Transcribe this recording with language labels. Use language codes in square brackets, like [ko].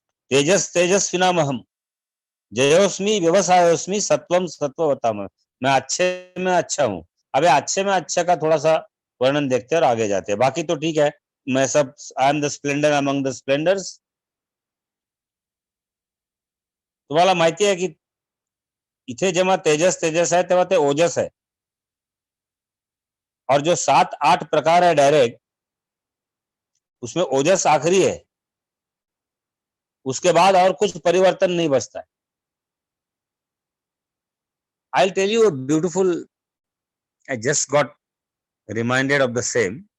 [sa] तेजस तेजस्विनामहम जयोस्मी व्यवसायोस्मी सत्वम सत्ववताम. [hi] मैं अच्छे में अच्छा हूं. अब अच्छे में अच्छे का थोड़ा सा वर्णन देखते हैं और आगे जाते हैं. बाकी तो ठीक है, मैं सब [en] I am the splendour among the splendours. [mr] तुम्हाला माहिती आहे की इथे जेव्हा तेजस तेजस आहे तेव्हा ते ओजस आहे. [hi] और जो 7-8 प्रकार है डायरेक्ट, उसमें ओजस आखिरी है. उसके बाद और कुछ परिवर्तन नहीं बचता है. [en] I tell you beautiful, I just got reminded of the same.